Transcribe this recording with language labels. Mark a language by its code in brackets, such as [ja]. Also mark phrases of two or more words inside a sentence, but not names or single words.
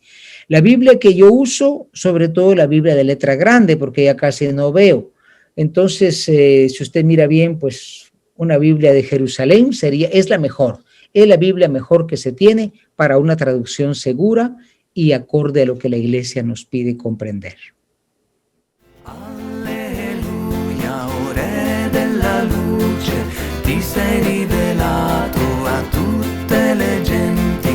[es] La Biblia que yo uso, sobre todo la Biblia de letra grande, porque ya casi no veo. Entonces, si usted mira bien, pues una Biblia de Jerusalén es la mejor. Es la Biblia mejor que se tiene para una traducción segura y acorde a lo que la Iglesia nos pide comprender. [it] Alleluia, o Re della luce, ti sei rivelato a tutte le genti.